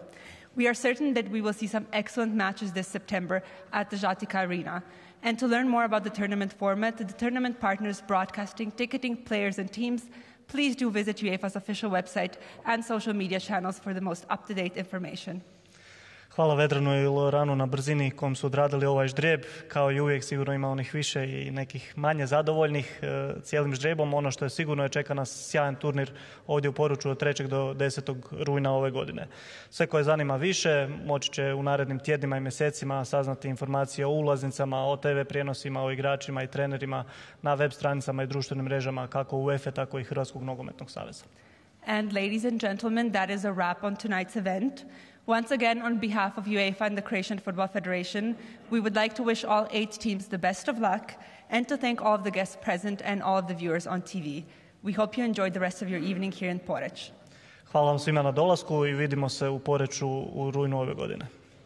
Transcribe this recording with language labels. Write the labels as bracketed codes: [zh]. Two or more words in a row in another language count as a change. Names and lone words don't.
[en] We are certain that we will see some excellent matches this September at the Žatika Arena. And to learn more about the tournament format, the tournament partners, broadcasting, ticketing, players and teams, please do visit UEFA's official website and social media channels for the most up-to-date information. [hr] Hvala Vedranu i Loranu na brzini kom su odradili ovaj ždrijeb. Kao i uvijek sigurno ima onih više i nekih manje zadovoljnih cijelim ždrijebom. Ono što je sigurno je čeka nas sjajan turnir ovdje u Poruču od 3. do 10. rujna ove godine. Sve koje zanima više moći će u narednim tjednima i mjesecima saznati informacije o ulaznicama, o TV prijenosima, o igračima i trenerima na web stranicama i društvenim mrežama kako UEFA tako i Hrvatskog nogometnog saveza. [en] And ladies and gentlemen, that is a wrap on tonight's event. Once again, on behalf of UEFA and the Croatian Football Federation, we would like to wish all 8 teams the best of luck and to thank all of the guests present and all of the viewers on TV. We hope you enjoyed the rest of your evening here in Porec. [hr] Hvala vam svima na dolasku i vidimo se u Poreču u rujnu ove godine.